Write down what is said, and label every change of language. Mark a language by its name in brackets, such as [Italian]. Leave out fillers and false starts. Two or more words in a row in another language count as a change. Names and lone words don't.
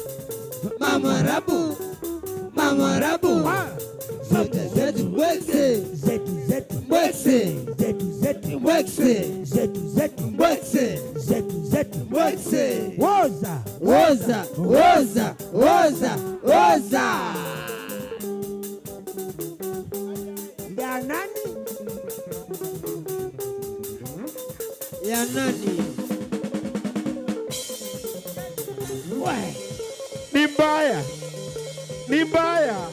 [Swahili] Mama Rabu. Mama Rabu. Zetu zetu. Boxe. Zetu zetu. Boxe. Zetu zetu. Boxe. Zetu zetu. Boxe. Zetu zetu. Boxe. Oza. Oza. Oza. Oza. Oza. Ya nani? Ya nani? We. Ni mbaya. Ni mbaya.